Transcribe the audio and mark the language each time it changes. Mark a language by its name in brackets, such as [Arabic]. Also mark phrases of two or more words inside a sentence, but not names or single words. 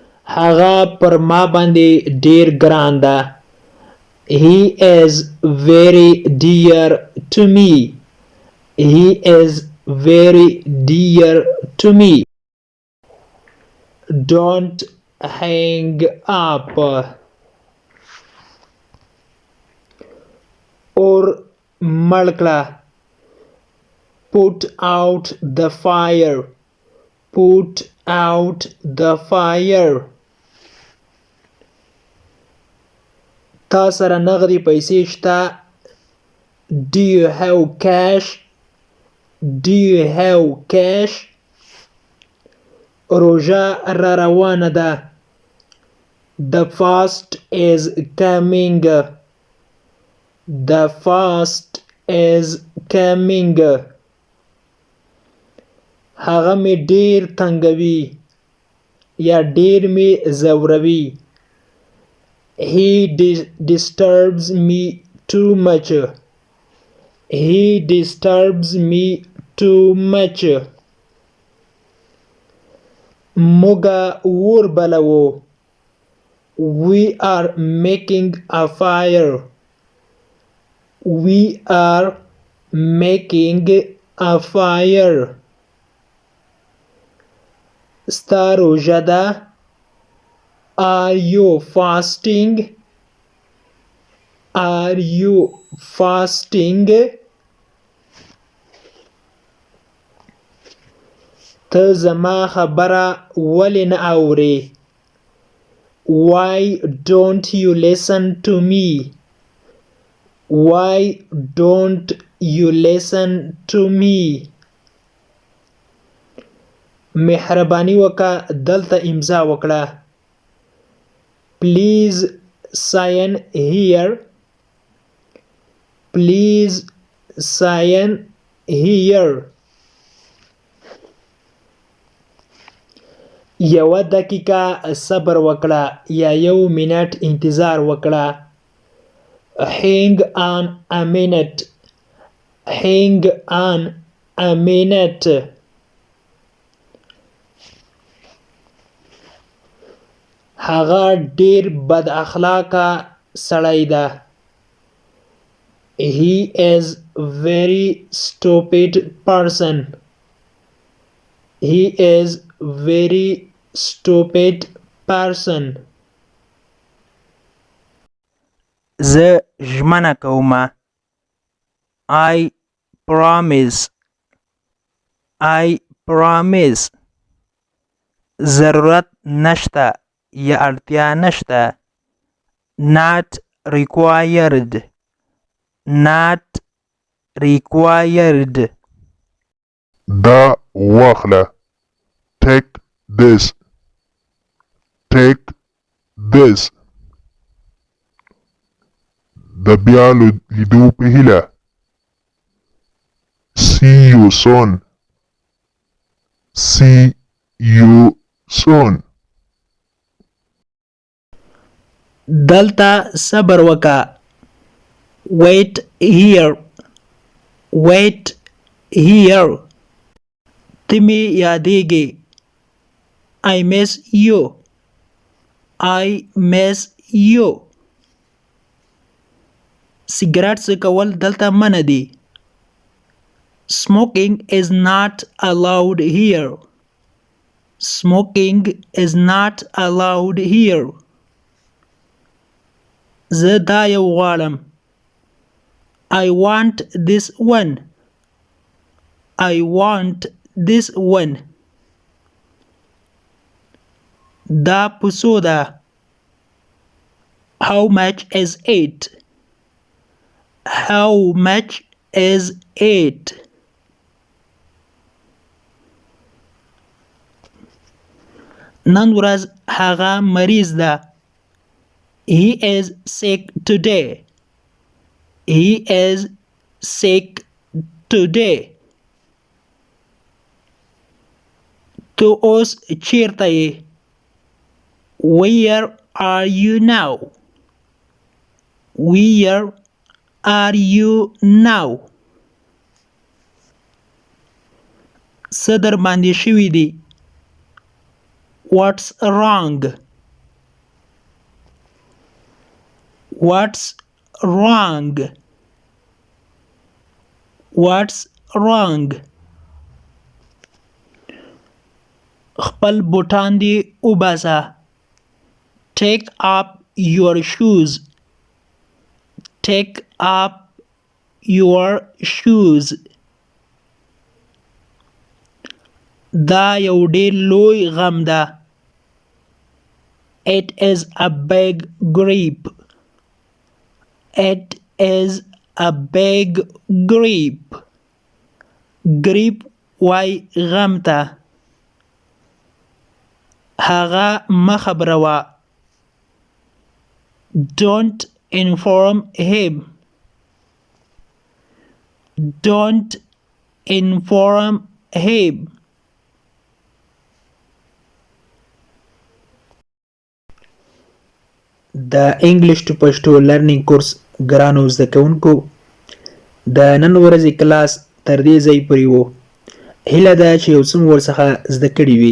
[Pashto] هغه پر ما باندې ډیر ګران ده. [English] He is very dear to me. He is very dear to me. Don't hang up. [Pashto] اور مړ کړه. [English] Put out the fire. Put out the fire. [Pashto] تا سره نغدي پیسې شته؟ [English] Do you have cash? Do you have cash? [Pashto] روژه را روانه ده. [English] The fast is coming. The fast is coming. [Pashto] هغه می ډیر تنګوي یا ډیر می زوروي. [English] He disturbs me too much. He disturbs me too much. [Pashto] موږ اور بلوو. [English] We are making a fire. We are making a fire. [Pashto] ستا روژه ده؟ [English] Are you fasting? Are you fasting? [Pashto] ته زما خبره ولې نه اورې؟ [English] Why don't you listen to me? Why don't you listen to me? [Pashto] مهرباني وکړه دلته امضا وکړه. [English] Please sign here. Please sign here. [Pashto] یوه دقیقه صبر وکړه یا 1 منټ انتظار وکړه. [English] Hang on a minute. Hang on a minute. [Pashto] هغه ډیر بد اخلاقه سړی ده. [English] He is very stupid person. He is very stupid person. [Pashto] زه ژمنه کوم. [English] I promise. I promise. [Pashto] ضرورت نشته یا اړتیا نشته. [English] Not required. Not required. [Pashto] دا واخله. [English] Take this. Take this. [Pashto] د بیا لیدو په هیله. [English] See you soon. See you soon. [Pashto] دلته صبر وکړه. [English] Wait here. Wait here. [Pashto] ته مې یادېږې. [English] I miss you. I miss you. [Pashto] سګرټ څکول دلته منع دي. [English] Smoking is not allowed here. Smoking is not allowed here. [Pashto] زه دا یو غواړم. [English] I want this one. I want this one. [Pashto] دا پسو ده. [English] How much is it? How much is it? [Pashto] نن ورځ هغه مریض ده. [English] He is sick today. He is sick today. [Pashto] تو اوس چیرته یې؟ [English] Where are you now? Where are you now? [Pashto] څه در باندې شوي دي؟ [English] What's wrong? What's wrong? What's wrong? [Pashto] خپل بوټان دې وباسه. [English] Take up your shoes. Take up your shoes. [Pashto] دا یو ډېر لوی غم ده. [English] It is a big grief. It is a big grief. [Pashto] Grief وای غم ته. هغه مه خبروه. Don't inform him. Don't inform him. د [English] English to Pashto learning course [Pashto] ګرانو زده کوونکو د نن ورځې کلاس تر دې ځای پورې و. هیله ده چې یو څه مو ورڅخه زده کړي وي.